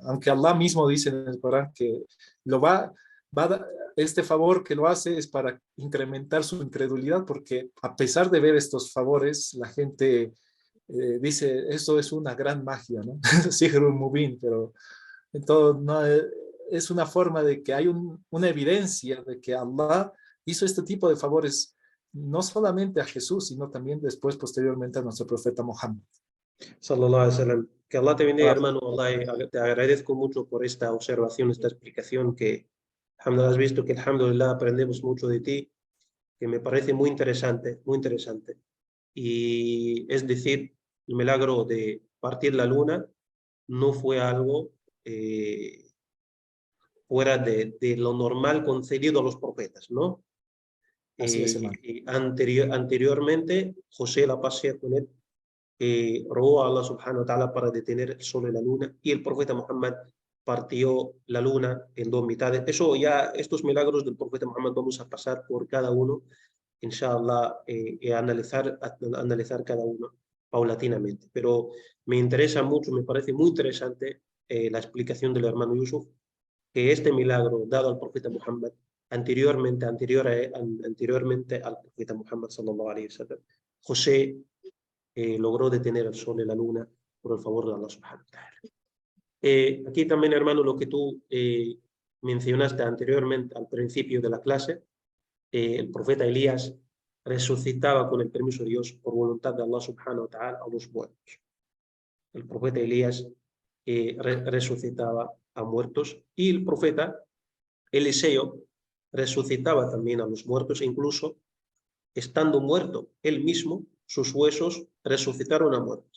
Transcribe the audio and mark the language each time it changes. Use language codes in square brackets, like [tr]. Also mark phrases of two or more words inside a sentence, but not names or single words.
[es] Aunque Allah mismo dice en el Corán que este favor que lo hace es para incrementar su incredulidad, porque a pesar de ver estos favores, la gente dice, esto es una gran magia, ¿no? [ar] سحر مبين, [es] pero entonces no, es una forma de que hay una evidencia de que Allah hizo este tipo de favores no solamente a Jesús, sino también después, posteriormente, a nuestro profeta Muhammad. [ar] صلى الله عليه وسلم. [es] Que Allah te bendiga, hermano. Allah, te agradezco mucho por esta observación, esta explicación que, alhamdulillah, has visto que, alhamdulillah, aprendemos mucho de ti, que me parece muy interesante, muy interesante. Y es decir, el milagro de partir la luna no fue algo fuera de lo normal concedido a los profetas, ¿no? Así es, hermano. Anteriormente, José, la paz sea con él, rogó a [ar] الله سبحانه وتعالى [es] para detener el sol y la luna, y el profeta Muhammad partió la luna en dos mitades. Eso ya, estos milagros del profeta Muhammad vamos a pasar por cada uno, inshallah, analizar cada uno paulatinamente. Pero me interesa mucho, me parece muy interesante la explicación del hermano Yusuf, que este milagro dado al profeta Muhammad anteriormente al profeta Muhammad [ar] صلى الله عليه وسلم, [es] José logró detener el sol y la luna por el favor de [ar] الله سبحانه وتعالى. [es] Aquí también, hermano, lo que tú mencionaste anteriormente al principio de la clase, el profeta Elías resucitaba con el permiso de Dios por voluntad de [ar] الله سبحانه وتعالى [es] a los muertos. El profeta Elías resucitaba a muertos, y el profeta Eliseo resucitaba también a los muertos, incluso estando muerto él mismo, sus huesos resucitaron a muertos.